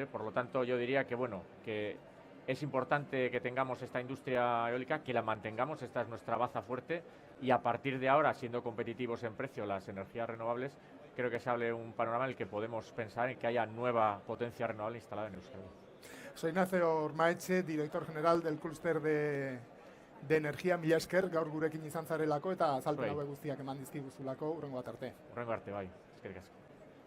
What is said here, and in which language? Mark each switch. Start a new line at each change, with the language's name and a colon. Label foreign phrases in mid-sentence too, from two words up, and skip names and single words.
Spanish: Por lo tanto, yo diría que bueno, que es importante que tengamos esta industria eólica, que la mantengamos, esta es nuestra baza fuerte, y a partir de ahora, siendo competitivos en precio las energías renovables, creo que se abre un panorama en el que podemos pensar en que haya nueva potencia renovable instalada en Euskadi. Soy Ignacio Ormaetxe, director general del clúster de energía.
Basque: Mila esker, gaur gurekin izan zarelako eta azalpen hauek guztiak eman dizkiguzulako. Hurrengo bat arte. Hurrengo arte, bai. Eskerrik asko.